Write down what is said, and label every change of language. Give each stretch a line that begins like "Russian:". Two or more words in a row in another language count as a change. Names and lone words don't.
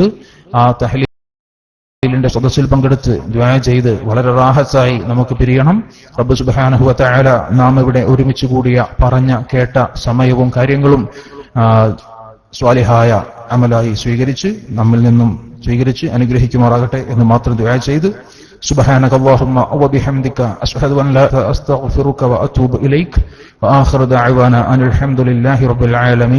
Malayalam: ആ തഹ്ലീലിന്റെ സദസ്സിൽ പങ്കെടുത്ത് ദുആ ചെയ്ത് വളരെ റാഹത്തായി നമുക്ക് പിരിയണം. റബ്ബ്
Arabic: سبحانه وتعالى
Malayalam: നാം ഇവിടെ ഒരുമിച്ച് കൂടിയ പറഞ്ഞ കേട്ട സമയവും കാര്യങ്ങളും സ്വാലിഹായ അമലായി സ്വീകരിച്ച് നമ്മിൽ നിന്നും സ്വീകരിച്ച് അനുഗ്രഹിക്കുമാറാകട്ടെ എന്ന് മാത്രം ദുആ ചെയ്ത്
Arabic: سبحانك اللهم وبحمدك أشهد أن لا أستغفرك وأتوب إليك وآخر دعوانا أن الحمد لله رب العالمين.